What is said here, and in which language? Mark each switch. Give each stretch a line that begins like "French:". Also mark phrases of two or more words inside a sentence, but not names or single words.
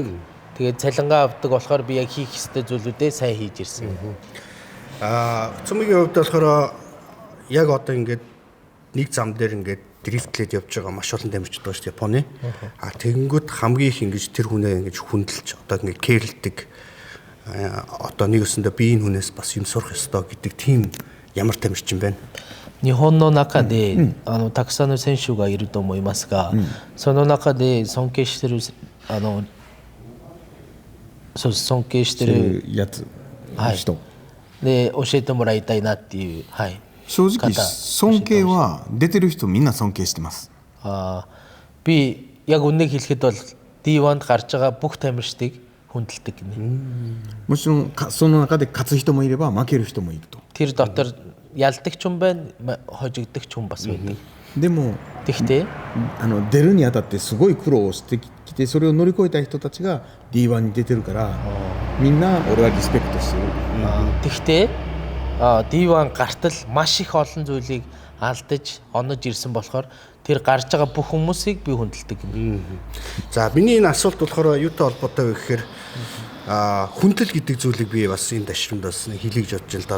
Mongolian: Тэгээд цалингаа авдаг болохоор би яг хийх ёстой зүйлүүдээ сайн хийж ирсэн. Цүмгийн хувьд болохоор яг одоо ингээд нэг зам дээр ингээд дрифтлээд явж байгаа маш олон тамирчид байгаа шүү дээ Японы. Тэгэнгүүт хамгийн их ингэж тэр хүнээ ингэж хүндэлж одоо ингээд кэрлдэг одоо нэг өсөндөө би энэ хүнээс бас юм сурах ёстой гэдэг тийм ямар тамирчин байна.
Japanese: 日本の中でたくさんの選手がいると思いますが、その中で尊敬してる尊敬してるやつ人で教えてもらいたいなっていう正直尊敬は出てる人みんな尊敬してます。
Mongolian: Би яг үннийг хэлэхэд бол D1-д гарч байгаа бүх тамирчдыг хүндэлдэг гинэ.
Japanese: もちろんその中で勝つ人もいれば負ける人もいると。
Mongolian: Тэр дотор ялдаг ч юм байна, хожигддаг ч юм бас байдаг.
Japanese: でも
Mongolian: Тэгэхдээ
Japanese: 出るにあたってすごい苦労をしてきてそれを乗り越えた人たちが D1 に出てるからみんな俺はリスペクトしてる。
Mongolian: Тэгэхдээ D1 гартал маш их олон зүйлийг алдаж онож ирсэн болохоор тэр гарч байгаа бүх хүмүүсийг би хүндэлдэг юм. За миний энэ асуулт болохоор юутай холбоотой вэ гэхээр хүндэл гэдэг зүйлийг би бас энэ ташрамд бас хэлийж бодож байна л да.